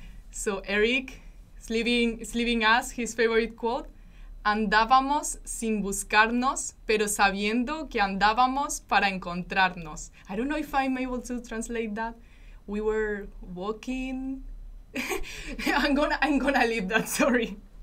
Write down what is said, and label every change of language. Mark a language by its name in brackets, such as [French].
[English] So Eric is leaving us his favorite quote. [Spanish] Andábamos sin buscarnos, pero sabiendo que andábamos para encontrarnos. [English] I don't know if I'm able to translate that. We were walking. I'm gonna leave that. Sorry.